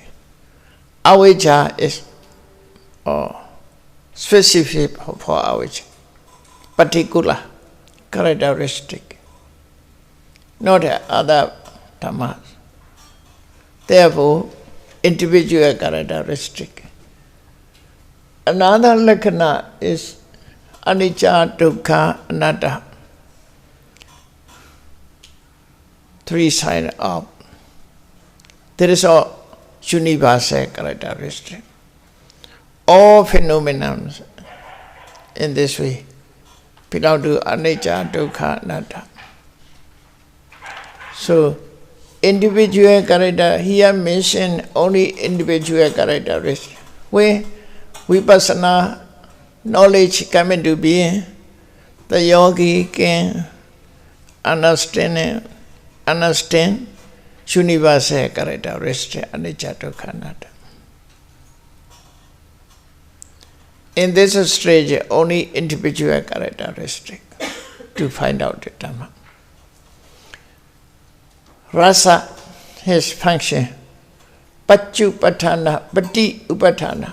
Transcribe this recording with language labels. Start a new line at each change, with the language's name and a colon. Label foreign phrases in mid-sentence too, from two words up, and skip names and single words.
English: Avijja is specific for avijja, particular characteristic, not other dhammas. Therefore, individual characteristic. Another lakkhana is
Pali: anicca, dukkha, anatta.
English: three signs of. There is a universal characteristic. All phenomena in this way belong to
Pali: anicca, dukkha, anatta.
English: So, individual character, here mentioned only individual characteristics. When vipassana knowledge come into being, the yogi can understand universal characteristic
Pali: anicca, dukkha, anatta.
English: In this stage, only individual characteristic to find out the Dhamma. Rasa, his function,
Pali: Pachupatthana, Pati Upatthana.